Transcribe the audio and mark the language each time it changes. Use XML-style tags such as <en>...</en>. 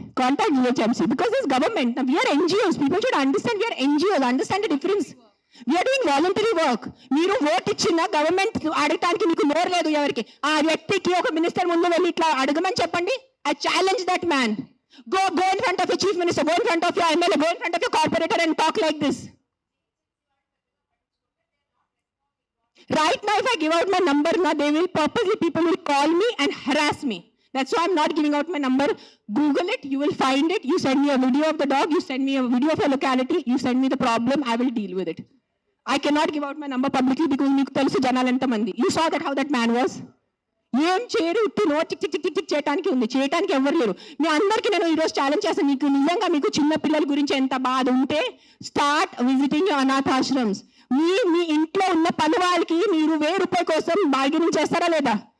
<en>Contact GHMC because this government. Now we are NGOs. People should understand we are NGOs. Understand the difference. We are doing voluntary work.</en> <te>మీరు vote ఇచ్చిన government అడగటానికి మీకు నోరు లేదు ఎవరికి. ఆ వ్యక్తికి ఒక మినిస్టర్ ముందు వెళ్ళి ఇట్లా అడగమని చెప్పండి.</te> <en>I challenge that man. Go in front of your chief minister. Go in front of your MLA. Go in front of your corporator and talk like this. Right now, if I give out my number, now people will call me and harass me. That's why I'm not giving out my number. Google it, you will find it. You send me a video of the dog, you send me a video of your locality, you send me the problem, I will deal with it. I cannot give out my number publicly because</en> <te>meeku telusu janalu enta mandi.</te> <en>You saw that how that man was.</en> <te>ఏం చేయరు, no tick చేయడానికి ఉంది, చేయడానికి ఎవరు లేరు. మీ అందరికీ నేను ఈరోజు ఛాలెంజ్ చేస్తాను. మీకు నిజంగా మీకు చిన్న పిల్లల గురించి ఎంత బాధ ఉంటే</te> <en>Start visiting your అనాథాశ్రమ్స్.</en> <te>మీ ఇంట్లో పని వాళ్ళకి మీరు ₹1000 కోసం బార్గెనింగ్ చేస్తారా లేదా?</te>